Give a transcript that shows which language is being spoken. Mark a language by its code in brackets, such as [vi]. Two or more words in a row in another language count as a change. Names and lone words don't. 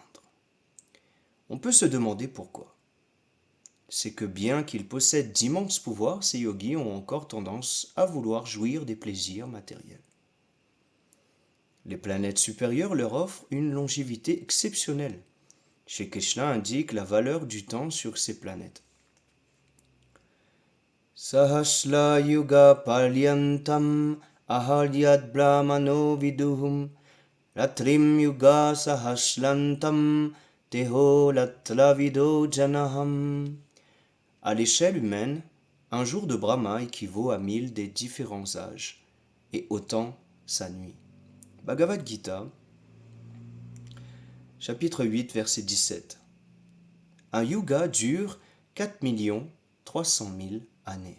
[fr] On peut se demander pourquoi. C'est que bien qu'ils possèdent d'immenses pouvoirs, ces yogis ont encore tendance à vouloir jouir des plaisirs matériels. Les planètes supérieures leur offrent une longévité exceptionnelle. Shri Krishna indique la valeur du temps sur ces planètes. [sa] Sahasla yuga paryantam aharyad brahmano viduhum ratrim yuga sahaslantam teho latravido janaham. [fr] À l'échelle humaine, un jour de Brahma équivaut à 1000 des différents âges, et autant sa nuit. Bhagavad Gita, chapitre 8, verset 17. Un yuga dure 4 300 000 années.